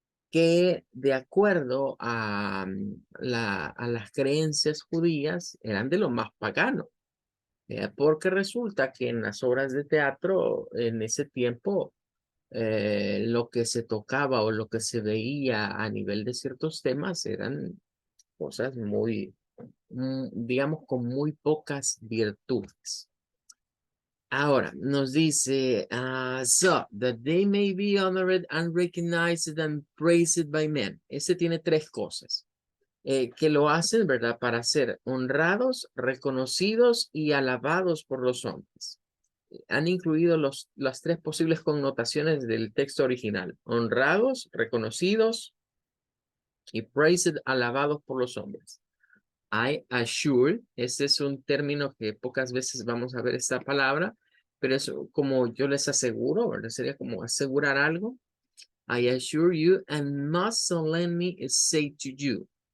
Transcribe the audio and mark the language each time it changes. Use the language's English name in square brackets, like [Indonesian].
[Spanish] que de acuerdo a, a las creencias judías eran de lo más pagano, porque resulta que en las obras de teatro en ese tiempo lo que se tocaba o lo que se veía a nivel de ciertos temas eran cosas muy, digamos, con muy pocas virtudes. Ahora, nos dice, [English] so, that they may be honored and recognized and praised by men. [Spanish] Ese tiene tres cosas, que lo hacen, ¿verdad? Para ser honrados, reconocidos y alabados por los hombres. Han incluido las tres posibles connotaciones del texto original. Honrados, reconocidos y praised, alabados por los hombres. [English] I assure, [Spanish] este es un término que pocas veces vamos a ver esta palabra, pero es como yo les aseguro, ¿verdad? Sería como asegurar algo. [English] I assure you and must solemnly say to you.